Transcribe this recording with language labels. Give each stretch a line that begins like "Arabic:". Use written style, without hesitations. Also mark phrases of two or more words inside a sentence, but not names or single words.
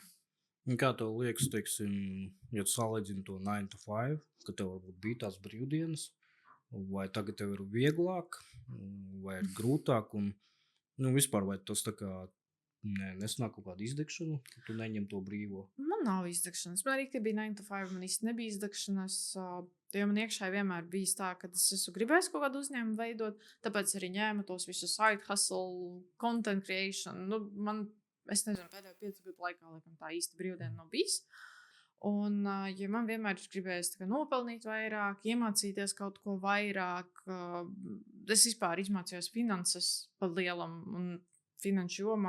Latvian: Kā tev liekas, teiksim, ja tu salīdzini to
English: 9 to 5,
Latvian: ka tev varbūt bija tās brīvdienas, vai tagad tev ir vieglāk, vai ir grūtāk, un vispār vai tas tā kā nesanāk kaut kādu izdegšanu, ka tu neņem to brīvo? Man nav izdegšanas. Man arī, kad bija
English: 9 to 5,
Latvian: man īsti nebija izdegšanas, jo man iekšā vienmēr bijis tā, ka es esmu gribējis kaut kādu uzņēmumu veidot, tāpēc arī ņēmu tos visus
English: side hustle, content creation.
Latvian: Es nezinu, pēdējo 5 gadu laikā laikam tā īsti brīvdiena nav bijis. Un, ja man vienmēr ir gribējis nopelnīt vairāk, iemācīties kaut ko vairāk, es vispār izmācījos finanses pa lielam un finanšu jomā.